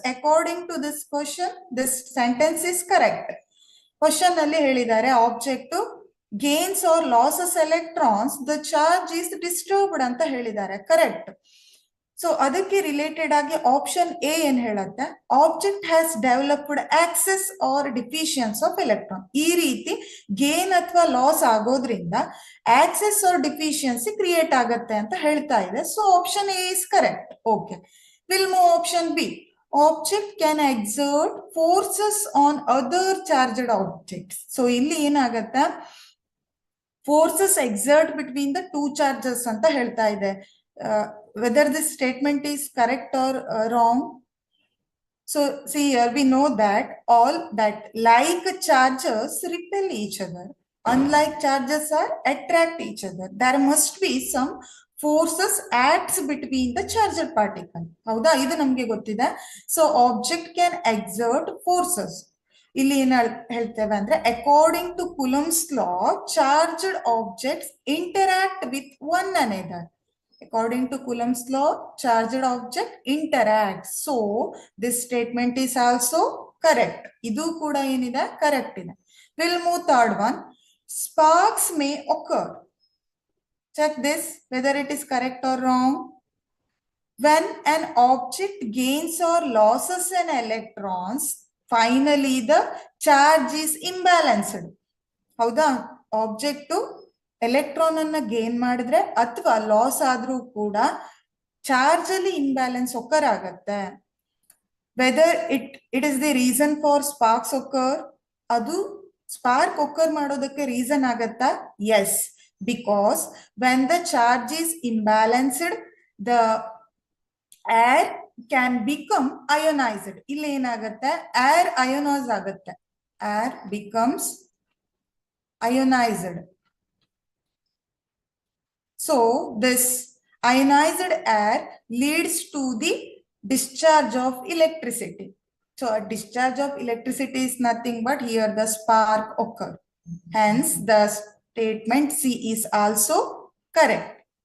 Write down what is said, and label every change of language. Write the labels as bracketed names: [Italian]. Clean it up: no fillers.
[English] According to this question, this sentence is correct. Question [Kannada] ಅಲ್ಲಿ ಹೇಳಿದ್ದಾರೆ [English] object gains or loses electrons, the charge is disturbed [Kannada] ಅಂತ ಹೇಳಿದ್ದಾರೆ, correct. So ಅದಕ್ಕೆ related ಆಗಿ option A ಏನ್ ಹೇಳುತ್ತೆ, [English] Object has developed excess or deficiency of electron. [Kannada] ಈ ರೀತಿ ಗೇನ್ ಅಥವಾ ಲಾಸ್ ಆಗೋದ್ರಿಂದ ಆಕ್ಸೆಸ್ ಆರ್ ಡಿಫಿಷಿಯನ್ಸಿ ಕ್ರಿಯೇಟ್ ಆಗತ್ತೆ ಅಂತ ಹೇಳ್ತಾ ಇದೆ. [English] So option A is correct. Okay, will move option B. Object can exert forces on other charged objects. [Kannada] So ಇಲ್ಲಿ ಏನಾಗತ್ತೆ, [English] forces exert between the two charges [Kannada] ಅಂತ ಹೇಳ್ತಾ ಇದೆ. [English] Whether this statement is correct or wrong. So see here, we know that all that like charges repel each other, unlike charges are attract each other. There must be some forces acts between the charged particle. [Kannada] ಹೌದಾ, ಇದು ನಮ್ಗೆ ಗೊತ್ತಿದೆ. [English] So object can exert forces. [Kannada] ಇಲ್ಲಿ ಏನ್ ಹೇಳ್ತೇವೆ ಅಂದ್ರೆ, [English] according to Coulomb's law, charged objects interact with one another. According to Coulomb's law, charged object interacts. So this statement is also correct. [Kannada] Idu kuda enide correct ide. [English] We'll move third one. Sparks may occur. Check this whether it is correct or wrong. When an object gains or loses an electrons, finally the charge is imbalanced. [Kannada] Hauda, object to electron ಅನ್ನ gain ಮಾಡಿದ್ರೆ ಅಥವಾ loss ಆದ್ರೂ ಕೂಡ charge ಅಲ್ಲಿ imbalance ಒಕ್ಕರ್ ಆಗತ್ತೆ. [English] whether it is the reason for sparks occur, [Kannada] ಅದು spark ಒಕ್ಕರ್ ಮಾಡೋದಕ್ಕೆ reason ಆಗತ್ತಾ? [English] Yes, because when the charge is imbalanced, the air can become ionized. [Kannada] ಇಲ್ಲಿ ಏನಾಗತ್ತೆ, ಏರ್ ಅಯೋನೈಸ್ ಆಗತ್ತೆ, [English] Air becomes ionized. So this ionized air leads to the discharge of electricity. So a discharge of electricity is nothing but here the spark occur. Hence the statement C is also correct.